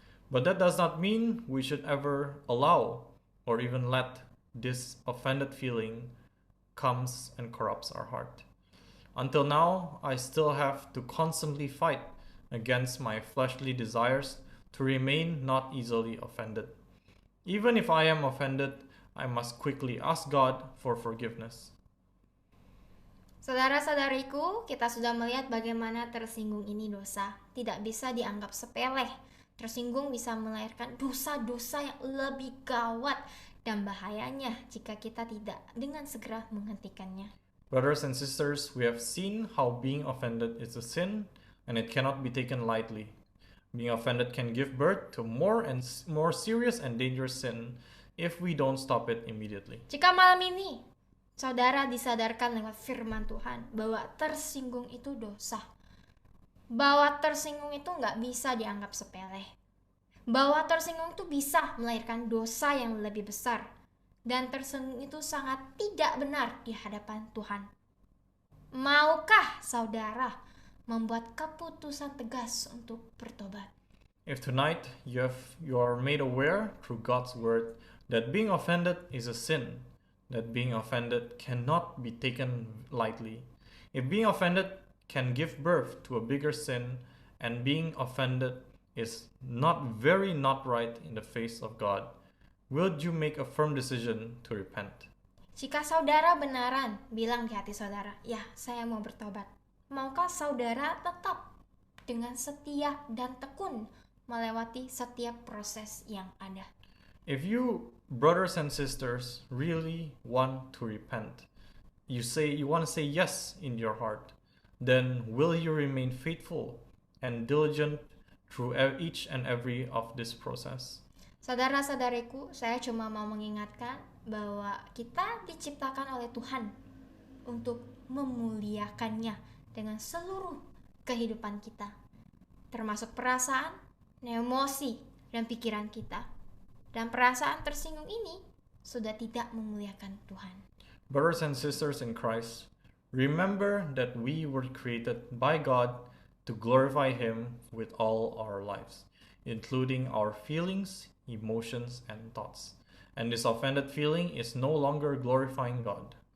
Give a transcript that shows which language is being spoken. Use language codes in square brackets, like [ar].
[en] But that does not mean we should ever allow or even let this offended feeling comes and corrupts our heart. Until now, I still have to constantly fight against my fleshly desires to remain not easily offended. Even if I am offended, I must quickly ask God for forgiveness. [id] Saudara-saudariku, kita sudah melihat bagaimana tersinggung ini dosa. Tidak bisa dianggap sepele. Tersinggung bisa melahirkan dosa-dosa yang lebih gawat dan bahayanya jika kita tidak dengan segera menghentikannya. [en] Brothers and sisters, we have seen how being offended is a sin and it cannot be taken lightly. Being offended can give birth to more and more serious and dangerous sin if we don't stop it immediately. [id] Jika malam ini saudara disadarkan lewat firman Tuhan bahwa tersinggung itu dosa, bahwa tersinggung itu nggak bisa dianggap sepele, bahwa tersinggung itu bisa melahirkan dosa yang lebih besar, dan tersinggung itu sangat tidak benar di hadapan Tuhan. Maukah saudara membuat keputusan tegas untuk bertobat? [en] If tonight you are made aware through God's word that being offended is a sin, that being offended cannot be taken lightly, if being offended can give birth to a bigger sin, and being offended is not right in the face of God, will you make a firm decision to repent? [id] Jika saudara benaran bilang di hati saudara, ya saya mau bertobat, maukah saudara tetap dengan setia dan tekun melewati setiap proses yang ada? [en] If you, brothers and sisters, really want to repent, you want to say yes in your heart, then will you remain faithful and diligent through each and every of this process? [id] Saudara-saudariku, saya cuma mau mengingatkan bahwa kita diciptakan oleh Tuhan untuk memuliakannya dengan seluruh kehidupan kita, termasuk perasaan, emosi, dan pikiran kita. Dan perasaan tersinggung ini sudah tidak memuliakan Tuhan. [en] Brothers and sisters in Christ, remember that we were created by God to glorify Him with all our lives, including our feelings, emotions, and thoughts. And this offended feeling is no longer glorifying God.